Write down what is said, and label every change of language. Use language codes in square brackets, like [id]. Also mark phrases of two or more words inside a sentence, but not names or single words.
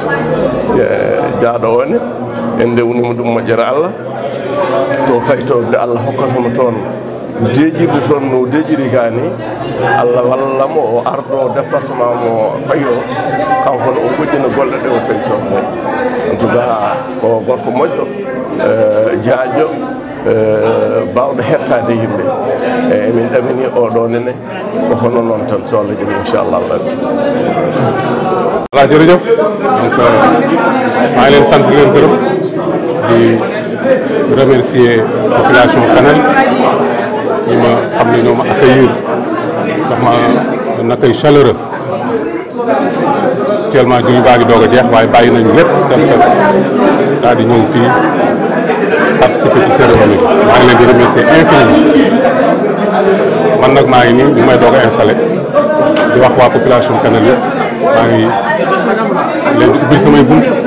[ff] jaaɗo one en ndewnima ɗum moƴƴere Allah to fayto nde Allah hokkatamo toon deeƴirde toon no deeƴiri ka ni Allah wallamo o ardo département mo fayi o kanko ne o goƴƴina golle ɗe o tawi toon ɗe [fr] en tout cas [ff] ko gorko moƴƴo jaaƴƴo bawɗo hettade yimɓe emin ɗamini oɗo nene ko hono noon tan so Allah jaaɓi [ar] inchallah rabbi [wo] voilà jërëjëf donc maa ngi leen sant di leen gërëm di [fr] remercier population [wo] Kanel ñi ma xam ne ñoo ma accueillir ndax ma [fr] un accueil chaleureux [wo] actuellement julli baa ngi doog a jeex waaye bàyyi nañu lépp seen fekk daal di ñëw fii participer ci cérémonie bi maa ngi leen di [fr] remercier infiniment [wo] man nag maa ngi nii bi may doog a installé di wax waa population Kanel yëpp maa ngi leen di ubbil samay bunt